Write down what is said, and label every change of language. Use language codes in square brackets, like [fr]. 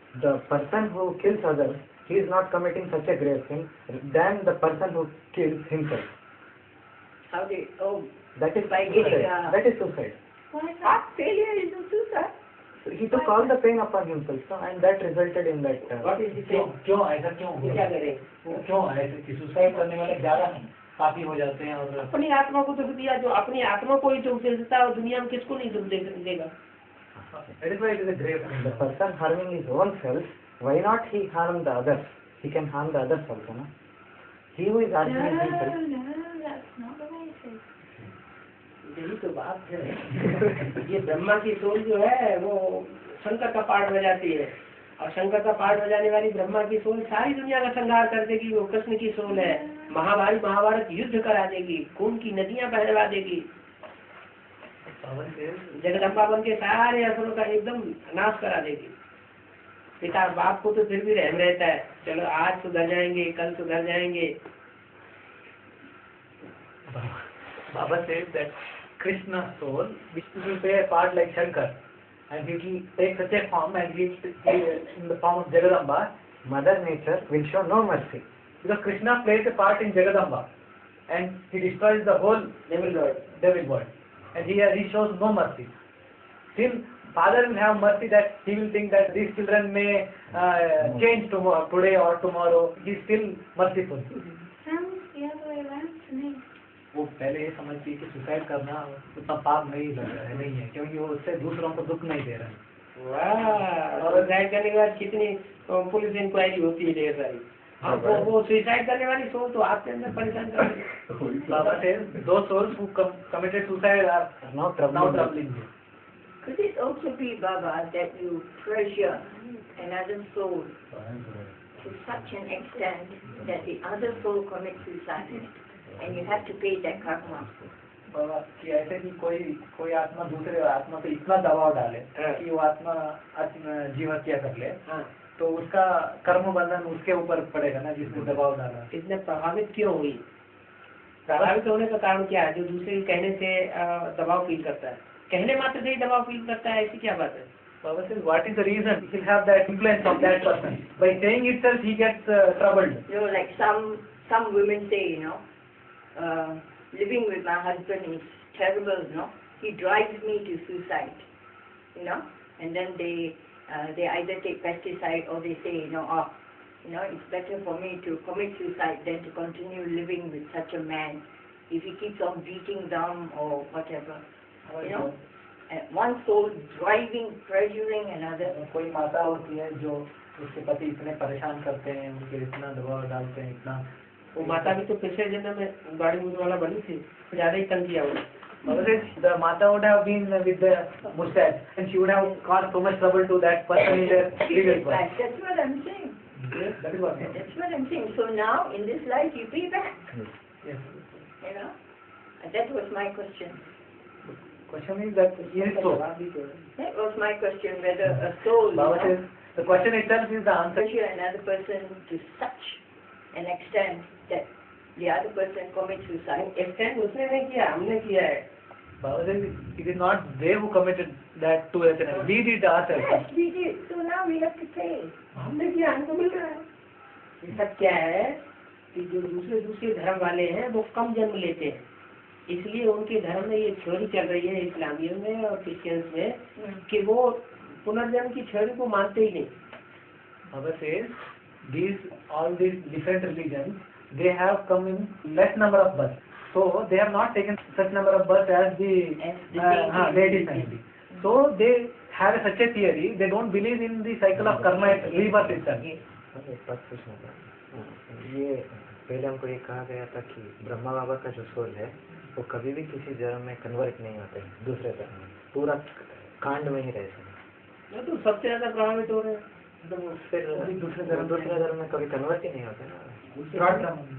[en] The person who kills others, he is not committing such a grave sin than the person who kills himself. How do you, That is by suicide. getting That is suicide. heart failure is a suicide. So he took all the pain upon himself, and that resulted in that. What is the [hi] क्यों ऐसा क्यों ये क्या करे? क्यों ऐसे कि suicide करने वाले ज्यादा पापी हो जाते हैं और अपनी आत्मा को दुख दिया, जो अपनी आत्मा को ही दुख दे देता है और दुनिया में किसको नहीं दुख देगा? [en] that is why it is a grave sin. The person harming his own self, why not he harm the others? He can harm the others also, no? He who is harming himself. No, that's not the way it is. [hi] यही तो बात है। ये ब्रह्मा की soul जो है वो शंकर का पाठ बजाती है, और शंकर का पाठ बजाने वाली ब्रह्मा की सोल सारी दुनिया का संहार कर देगी। वो कृष्ण की सोल है, महाभारत युद्ध करा देगी, खून की नदियां बहवा देगी, जगदम्बा बन के सारे असुरों का एकदम नाश करा देगी। पिता बाप को तो फिर भी रहम रहता है, चलो आज सुधर जाएंगे, कल सुधर जाएंगे। [en] Baba says that Krishna's soul, which will play a part like Shankar, and he will take such a form and he in the form of Jagadamba. Mother Nature will show no mercy. Because Krishna plays a part in Jagadamba. and he destroys the whole devil world, and he shows no mercy. Still, father will have mercy that he will think that these children may change today or tomorrow. He is still merciful. Sounds the other way around to me. [hi] वो पहले ये समझती है कि suicide करना उतना पाप नहीं है, क्योंकि वो उससे दूसरों को दुख नहीं दे रहा है। वाह, और सुसाइड करने के बाद कितनी पुलिस इंक्वायरी होती है ढेर सारी। हाँ, वो सुसाइड करने वाली सोच तो आपके अंदर परेशान कर रही है। [en] Baba says those souls who committed suicide are now troubling you. Could it also be, Baba, that you pressure another soul to such an extent that the other soul commits suicide and you have to pay that karma? [hi] बाबा कि ऐसे कि कोई आत्मा दूसरे आत्मा पे इतना दबाव डाले कि वो आत्मा जीव हत्या कर ले, तो उसका कर्म बंधन उसके ऊपर पड़ेगा ना, जिसने दबाव डाला। इतने प्रभावित क्यों हुई? प्रभावित होने का कारण क्या है? जो दूसरे के कहने से दबाव फील करता है, कहने मात्र से ही दबाव फील करता है, ऐसी क्या बात है? [en] Baba says, what is the reason he will have that influence of that person? By saying itself, he gets troubled. You know, like some women say, you know, living with my husband is terrible, you know. He drives me to suicide, you know. And then they either take pesticide or they say, you know, oh, you know, it's better for me to commit suicide than to continue living with such a man if he keeps on beating them or whatever, you know. And one soul driving, pressuring another. [hi] कोई माता होती है जो उसके पति इतने परेशान करते हैं, उनके इतना दबाव डालते हैं, इतना। वो माता भी तो पिछले जन्म में गाड़ी मुझ वाला बनी थी, ज्यादा ही तंग किया हुआ। [en] The mata would have been with the mustache, and she would have caused so much trouble to that person in their previous life. That's what I'm saying. Yes, that is what. That's what I'm saying. So now, in this life, you pay back. Yes. You know, and that was my question. Question is that yes, so. That was my question, whether a soul, you Baba know, says the question itself is the answer. pressure another person to such an extent that the other person commits suicide. [hi] Extend उसने नहीं किया, हमने किया है। [en] Baba says it is not they who committed that to us, we did ourselves. Yes, we did. So now we have to pay. [hi] हमने किया, हमको मिल रहा है। ये सब क्या है कि जो दूसरे धर्म वाले हैं वो कम जन्म लेते हैं, इसलिए उनके धर्म में ये थ्योरी चल रही है, इस्लामियों में और क्रिश्चियंस में, कि वो पुनर्जन्म की थ्योरी को मानते ही नहीं। [en] Baba says all these different religions, they have come in less number of births. So they have not taken such number of births as the ladies mainly. So they have such a theory. They don't believe in the cycle of karma and rebirth itself. [hi] एक बात पूछना था, ये पहले हमको ये कहा गया था कि ब्रह्मा बाबा का जो सोल है वो कभी भी किसी जन्म में कन्वर्ट नहीं होते हैं दूसरे धर्म में, पूरा कांड में ही रहते हैं। तो सबसे ज्यादा प्रभावित हो रहे हैं, तो फिर दूसरे धर्म में कभी कन्वर्ट ही नहीं होते ना।